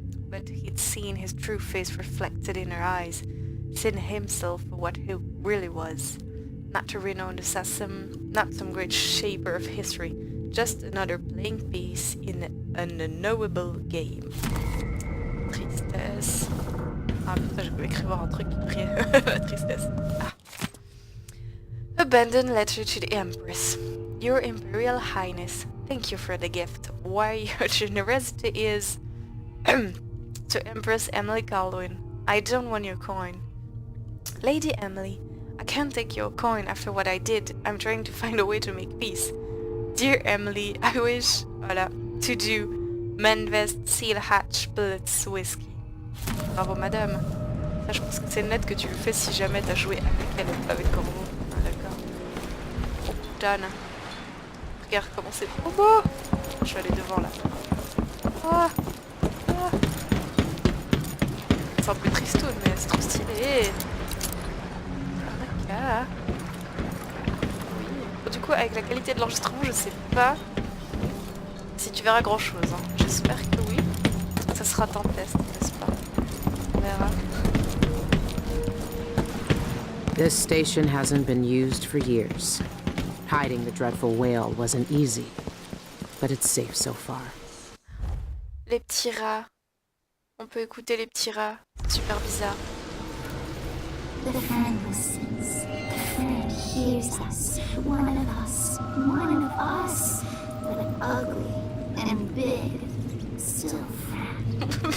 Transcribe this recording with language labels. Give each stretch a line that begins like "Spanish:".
English: But he'd seen his true face reflected in her eyes, seen himself for what he really was. Not a renowned assassin, not some great shaper of history, just another playing piece in an unknowable game.
French: Tristesse. Ah putain, j'ai pu écrire un truc qui criait la tristesse. Ah.
English: Abandoned letter to the Empress. Your Imperial Highness, thank you for the gift. Why your generosity is... to Empress Emily Caldwin. I don't want your coin. Lady Emily, I can't take your coin after what I did. I'm trying to find a way to make peace. Dear Emily, I wish... Voilà. To do. Men vest, seal hatch, bullets, whiskey.
French: Bravo madame. Ça, je pense que c'est une lettre que tu lui fais si jamais t'as joué avec elle et pas avec Corbeau. Ah, d'accord. Oh putain. Regarde comment c'est trop beau. Je vais aller devant là. Oh. Oh. C'est un peu tristoun mais c'est trop stylé. D'accord. Oui. Du coup avec la qualité de l'enregistrement je sais pas si tu verras grand chose. Hein. J'espère que oui. Ça sera ton test, n'est-ce pas? On verra.
English: This station hasn't been used for years. Hiding the dreadful whale wasn't easy, but it's safe so far.
French: Les petits rats. On peut écouter les petits rats. C'est super bizarre.
English: The friend listens. The friend hears us. One of us. But ugly and big. Still friend.